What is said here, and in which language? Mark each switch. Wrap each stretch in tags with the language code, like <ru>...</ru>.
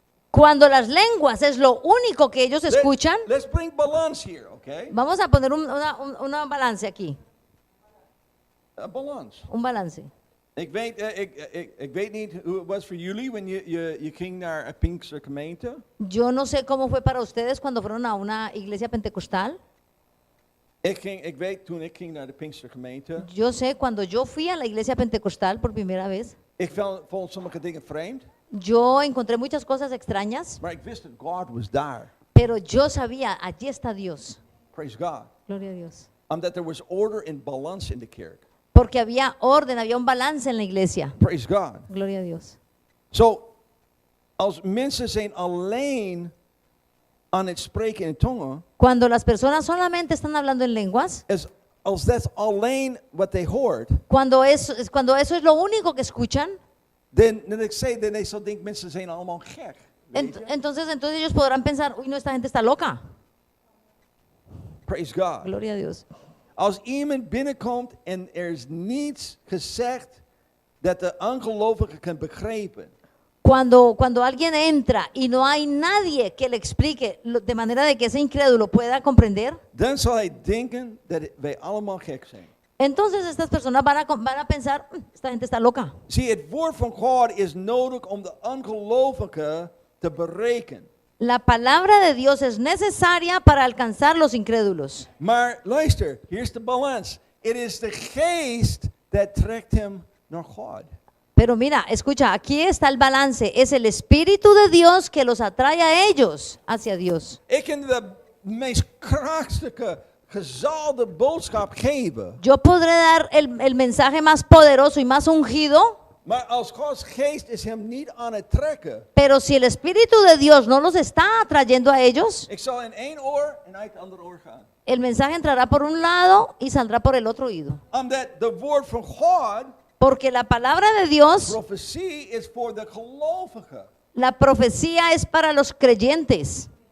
<es>cuando las lenguas es lo único que ellos escuchan,</es> <en>Let's bring balance here, oké?</en> <es>vamos a poner una balance aquí.</es> <en>Balance.</en> <es>Un balance.</es> <nl>Ik weet niet hoe het was voor jullie wanneer je ging naar een Pinkster gemeente.</nl> <es>Yo no sé cómo fue para ustedes cuando fueron a una iglesia pentecostal.</es> <nl>Ik weet toen ik ging naar de Pinkster gemeente.</nl> <es>Yo sé cuando yo fui a la iglesia pentecostal por primera vez,</es> <nl>Ik vond sommige dingen vreemd.</nl> <es>yo encontré muchas cosas extrañas,</es> <nl>Maar ik wist dat God was daar.</nl> <es>pero yo sabía, allí está Dios.</es> <en>Praise God.</en> <es>Gloria a Dios.</es> <en>Omdat there was order and balance in the kerk.</en> <es>Porque había orden, había un balance en la iglesia.</es> <en>Praise God.</en> <es>Gloria a Dios.</es> <nl>Zo, als mensen zijn alleen aan het spreken in tongen,</nl> <es>Cuando las personas solamente están hablando en lenguas,</es> <nl>als dat alleen wat they hoort,</nl> <es>cuando eso es lo único que escuchan,</es> <nl>dan zal denken mensen zijn allemaal gek. Weet je?</nl> <es>entonces ellos podrán pensar, uy, no, esta gente está loca.</es> <en>Praise God.</en> <es>Gloria a Dios.</es> <nl>Als iemand binnenkomt en er is niets gezegd dat de ongelovige kan begrijpen,</nl> <es>Cuando alguien entra y no hay nadie que le explique de manera de que ese incrédulo pueda comprender,</es> <nl>dan zal hij denken dat wij allemaal gek zijn.</nl> <es>entonces estas personas van a pensar, esta gente está loca.</es> <nl>Zie, het woord van God is nodig om de ongelovige te bereiken.</nl> <es>La palabra de Dios es necesaria para alcanzar los incrédulos.</es> <nl>Maar luister, hier is de balans. Het is de geest dat trekt hem naar God.</nl> <es>Pero mira, escucha, aquí está el balance. Es el Espíritu de Dios que los atrae a ellos hacia Dios.</es> <nl>Ik kan de meest krachtige, gezalde boodschap geven.</nl> <es>Yo podré dar el mensaje más poderoso y más ungido,</es> <nl>Maar als Gods geest is hem niet aan het trekken.</nl> <es>pero si el Espíritu de Dios no los está atrayendo a ellos,</es> <nl>Ik zal in één oor en uit het andere oor gaan.</nl> <es>el mensaje entrará por un lado y saldrá por el otro oído.</es> <nl>Omdat de woord van God,</nl> <es>Porque la palabra de Dios,</es> <nl>profetie, is voor de gelovigen.</nl> <es>la profecía es para los creyentes.</es>